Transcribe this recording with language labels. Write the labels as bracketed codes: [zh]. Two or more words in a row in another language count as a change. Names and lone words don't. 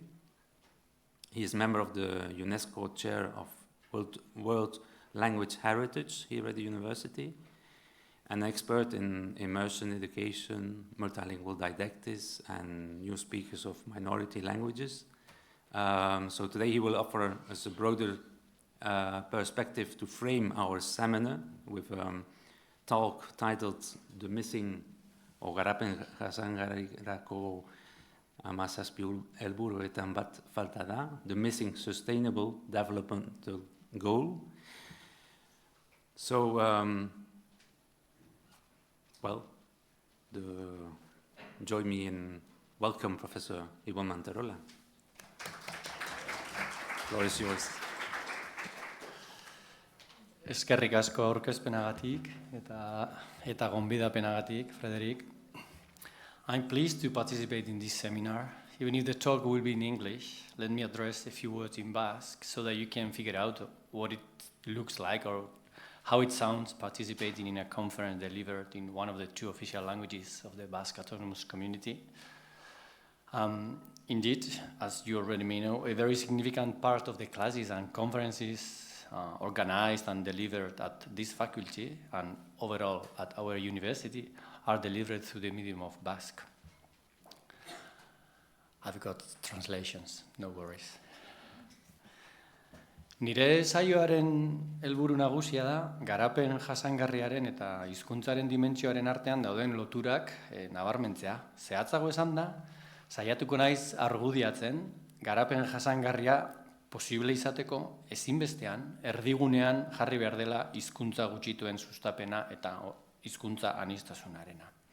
[en] He is member of the UNESCO Chair of World Language Heritage here at the university, an expert in immersion education, multilingual didactics, and new speakers of minority languages. So today he will offer us a broader perspective to frame our seminar with a talk titled "The Missing o [eu] Garapen jasangarrirako Helburuetan bat falta da, [en] the Missing Sustainable Developmental Goal." So, join me in welcome Professor Ibon Manterola. The floor is yours. [eu] Eskerrik asko aurkezpenagatik eta gonbidapenagatik, Frederic. [en] I'm pleased to participate in this seminar. Even if the talk will be in English, let me address a few words in Basque so that you can figure out what it looks like or how it sounds participating in a conference delivered in one of the two official languages of the Basque Autonomous Community. Indeed, as you already may know, a very significant part of the classes and conferences organized and delivered at this faculty and overall at our university are delivered through the medium of Basque. I've got translations, no worries. [eu] Nire saioaren helburu nagusia da, garapen jasangarriaren eta hizkuntzaren dimentsioaren artean dauden loturak nabarmentzea. Zehatzago esan da, saiatuko naiz argudiatzen, garapen jasangarria posible izateko ezinbestean, erdigunean jarri behar dela hizkuntza gutxituen sustapena eta hizkuntza aniztasunarena.